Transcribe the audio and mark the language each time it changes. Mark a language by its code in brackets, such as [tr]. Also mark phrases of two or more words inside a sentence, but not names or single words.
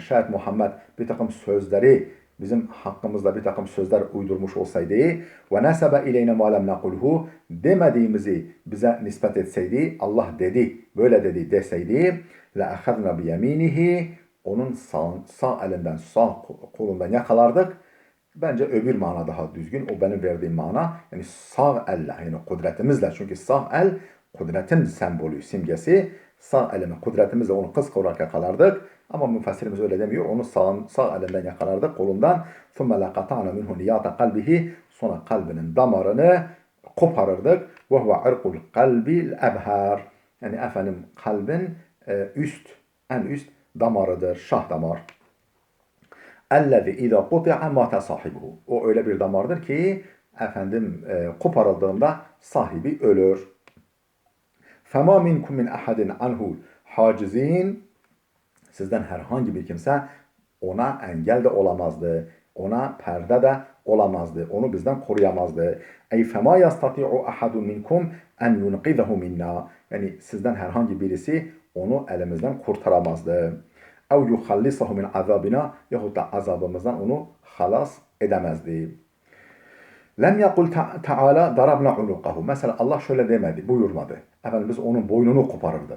[tr] Şayet Muhammed bir takım sözleri bizim hakkımızda bir takım sözler uydurmuş olsaydı [ar] وَنَسَبَ إِلَيْنَا مَا لَمْ نَقُلْهُ [tr] demediğimizi bize nispet etseydi, Allah dedi, böyle dedi deseydi [ar] لَأَخَذْنَا بِيَمِينِهِ [tr] onun sağ elinden, sağ kolundan yakalardık. Bence öbür mana daha düzgün. O benim verdiğim mana. Yani sağ elle, yani kudretimizle. Çünkü sağ el kudretin sembolü, simgesi. Sağ elimi kudretimizle onu kıskıvrak yakalardık. Ama müfessirimiz öyle demiyor. Onu sağ elinden yakalardık, kolundan. [ar] ثُمَّ لَقَطَعْنَا مِنْهُ نِيَاتَ قَلْبِهِ [tr] Sonra kalbinin damarını koparırdık. [ar] وَهُوَ عِرْقُ الْقَلْبِ الْاَبْهَارِ [tr] Yani efendim kalbin en üst damarıdır, şah damar. [ar] اَلَّذِي اِذَا قُطِعَ مَاتَ صَاحِبُهُ [tr] O öyle bir damardır ki efendim koparıldığında sahibi ölür. [ar] فَمَا مِنْكُمْ مِنْ اَحَدٍ عَنْهُ حَاجِزِينَ [tr] Sizden herhangi bir kimse ona engel de olamazdı. Ona perde de olamazdı. Onu bizden koruyamazdı. [ar] أَيْ فَمَا يَسْتَطِيعُ أَحَدٌ مِنْكُمْ أَنْ يُنْقِذَهُ مِنَّا. [tr] Yani sizden herhangi birisi onu elimizden kurtaramazdı. [ar] أَوْ يُخَلِّصَهُ مِنْ عَذَابِنَا [tr] yahut da azabımızdan onu halas edemezdi. [ar] لَمْ يَقُلْ تَعَالَى ضَرَبْنَا عُنُقَهُ. [tr] Mesela Allah şöyle demedi, buyurmadı. Efendim biz onun boynunu koparırdık.